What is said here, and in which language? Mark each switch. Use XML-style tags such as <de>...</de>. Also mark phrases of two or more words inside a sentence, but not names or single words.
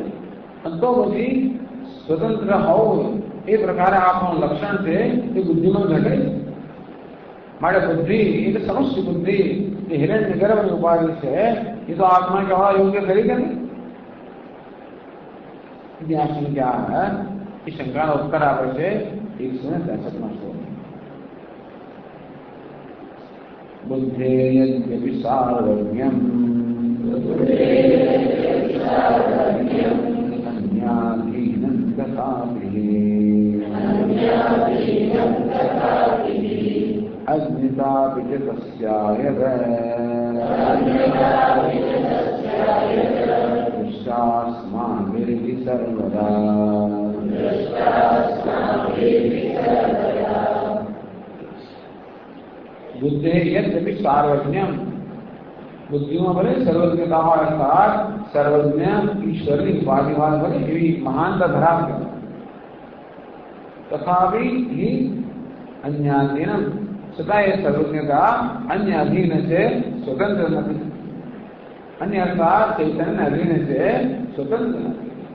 <gu>અંતો બધી સ્વતંત્ર હોવું એ પ્રકારે આપણું લક્ષણ છે એ બુદ્ધિમાં ઘટે. માટે બુદ્ધિ એટલે સમસ્ત બુદ્ધિ જે હિરણ્ય ગર્ભની ઉપાધિ છે એ તો આત્મા કહેવા યોગ્ય ખરી કે નહીં? ત્યાં શંકા એ શંકાનો ઉત્તર આપે છે 163માં શ્લોક.</gu> <sa>बुद्धेयद्यपि सार्वज्ञम् अन्याधीनं तथापि अज्ञतापि च तस्यायत दृष्टास्माभिर्हि सर्वदा. बुद्धि यद्यपि सार्वज्ञम,</sa> <gu>बुद्धिમાં ભલે સર્વજ્ઞતા હોય, અર્થાત સર્વજ્ઞ ઈશ્વરની ઉપાધિ હોય ભલે એવી મહાનતા ધરાવતી,</gu> <sa>तथापि हि अन्याधीन,</sa> <gu>છતાં એ સર્વજ્ઞતા અન્ય અધીન છે, સ્વતંત્ર નથી. અન્ય અર્થાત ચૈતન્ય અધીન છે, સ્વતંત્ર નથી.</gu>